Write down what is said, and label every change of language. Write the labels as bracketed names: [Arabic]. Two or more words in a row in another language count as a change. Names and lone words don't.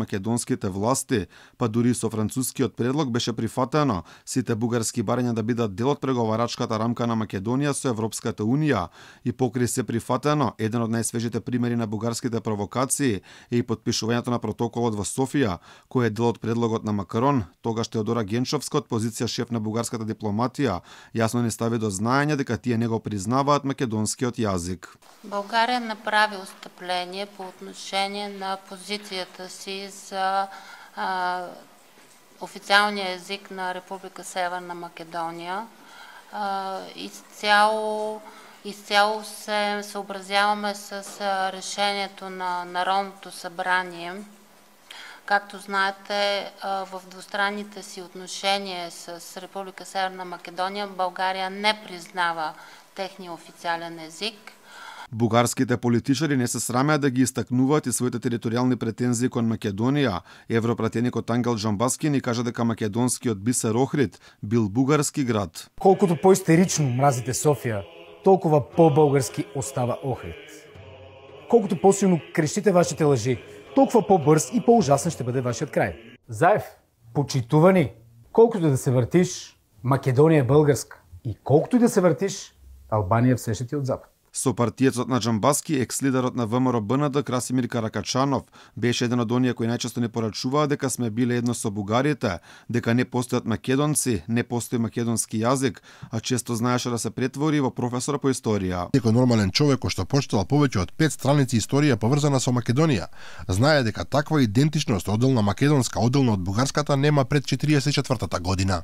[Macedonian] македонските власти, па дури со францускиот предлог беше прифатено сите бугарски барања да бидат дел од преговарачката рамка на Македонија со Европската унија и покри се прифатено еден од најсвежите примери на бугарските провокации е и потпишувањето на протоколот во Софија, кој е дел од предлогот на Макрон, тогаш Теодора Генчовска од позиција шеф на бугарската дипломатија, јасно не стави до знаење дека тие не го признаваат македонскиот јазик. [Bulgarian] България направи отстъпление по отношение на позицията си за официалния език на Република Северна Македония. Изцяло се съобразяваме с решението на Народното събрание. Както знаете, в двустранните си отношения с Република Северна Македония, България не признава техния официален език. [Macedonian] Бугарските политичари не се срамеа да ги истакнуваат и своите територијални претензии кон Македонија. Европратеникот Ангел Джамбаски ни кажа дека македонскиот бисер Охрид бил бугарски град. [Bulgarian] Колкото по-истерично мразите Софија, толкова по-български остава Охрид. Колкото по-силно крещите вашите лъжи, толкова по-бърз и по-ужасен ще бъде вашият край. Заев, почитувани, колкото да се въртиш, Македонија е българска. И колкото и да се въртиш, Албанија все ще ти е от запад. [Macedonian] Со партијецот на Джамбаски, екс-лидерот на ВМРО БНД Красимир Каракачанов беше еден од оние кои најчесто не порачуваа дека сме биле едно со бугарите, дека не постојат македонци, не постои македонски јазик, а често знаеше да се претвори во професор по историја. Некој нормален човек кој што прочитал повеќе од 5 страници историја поврзана со Македонија, знае дека таква идентичност одделна македонска, одделна од бугарската нема пред 44-та година.